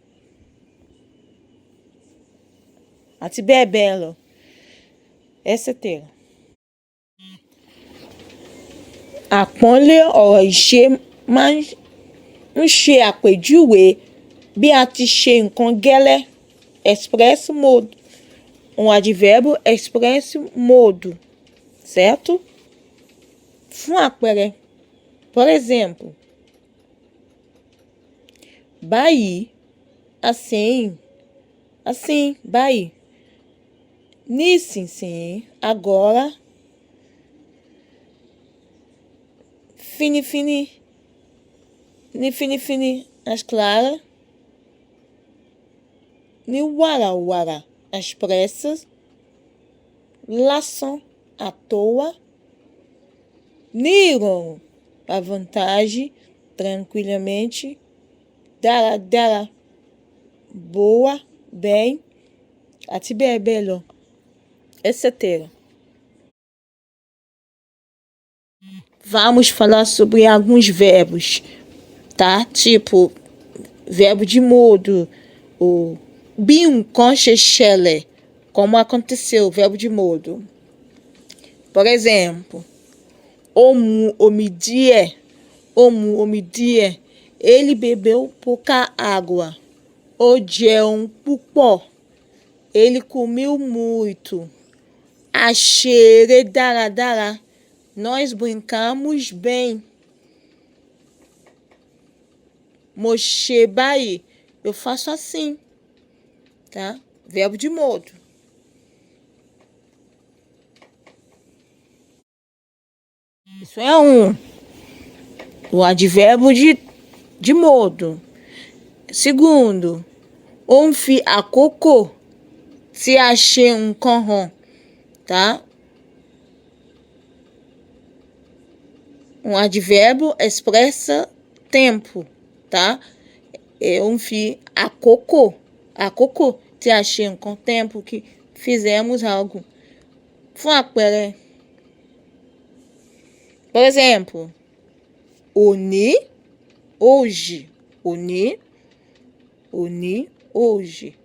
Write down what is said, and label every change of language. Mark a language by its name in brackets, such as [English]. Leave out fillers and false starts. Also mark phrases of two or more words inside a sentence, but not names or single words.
[Yoruba] Àti bẹ́ẹ̀ bẹ́ẹ̀ lọ. [Portuguese] Etc. [Yoruba] Àpọ́nlé ọ̀rọ̀ ìṣe máa ń ṣe àpèjúwe bí a ti ṣe nǹkan gẹ́lẹ́. [Portuguese] Expresso modo. Advérbio expresso modo. Certo? [Yoruba] Fún àpẹẹrẹ, [Portuguese] por exemplo, báyìí, assim, [Yoruba] báyìí. Nísinsìnyí, [Portuguese] agora. Fini, às claras. [Yoruba] Ní wàràwàrà, [Portuguese] às pressas. Lação, à toa. [Yoruba] Ní ìrọ̀rùn, [Portuguese] à vontade, tranquilamente. Dáradára, boa, bem, [Yoruba] àti bẹ́ẹ̀ bẹ́ẹ̀ lọ. [Portuguese] Etc. Vamos falar sobre alguns verbos, tá? Tipo, verbo de modo, o [Yoruba] bí nǹkan ṣe ṣẹlẹ̀, [Portuguese] como aconteceu, verbo de modo. Por exemplo, [Yoruba] ó mu omi díẹ̀, [Portuguese] ele bebeu pouca água. [Yoruba] Ó jẹun púpọ̀, [Portuguese] ele comeu muito. [Yoruba] A ṣeré dáradára, [Portuguese] nós brincamos bem. [Yoruba] Mo ṣe báyìí, [Portuguese] eu faço assim, tá? Verbo de modo. Isso é o advérbio de modo. Segundo, [Yoruba] ó ń fi àkókò tí a ṣe nǹkan hàn, [Portuguese] tá? Advérbio expressa tempo, tá? [Yoruba] Ó ń fi àkókò tí a ṣe nǹkan, [Portuguese] tempo que fizemos algo. [Yoruba] Fún àpẹẹrẹ, [Portuguese] por exemplo, òní, hoje. [Yoruba] Òní, hoje.